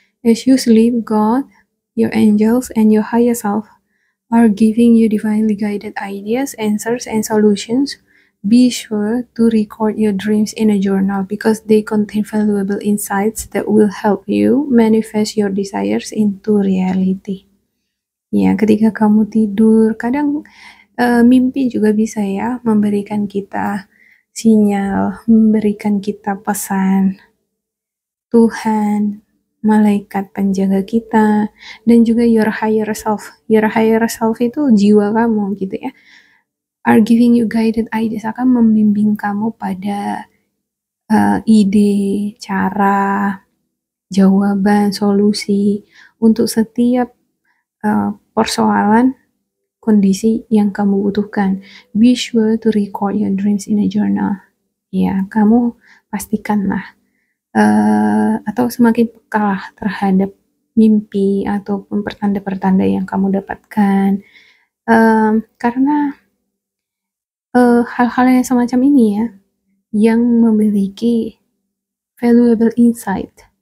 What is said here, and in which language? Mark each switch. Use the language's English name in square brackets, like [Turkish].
[English] As you sleep, God, your angels, and your higher self are giving you divinely guided ideas, answers, and solutions. Be sure to record your dreams in a journal because they contain valuable insights that will help you manifest your desires into reality. [Indonesian] Ya, ketika kamu tidur, kadang mimpi juga bisa ya memberikan kita sinyal, memberikan kita pesan. Tuhan, malaikat penjaga kita, dan juga [English] your higher self. Your higher self [Indonesian] itu jiwa kamu gitu ya, [English] are giving you guided ideas, [Indonesian] akan membimbing kamu pada ide, cara, jawaban, solusi untuk setiap persoalan, kondisi yang kamu butuhkan. [English] Be sure to record your dreams in a journal. [Indonesian] Ya, kamu pastikanlah atau semakin peka terhadap mimpi ataupun pertanda-pertanda yang kamu dapatkan, karena hal-hal yang semacam ini ya, yang memiliki valuable insight.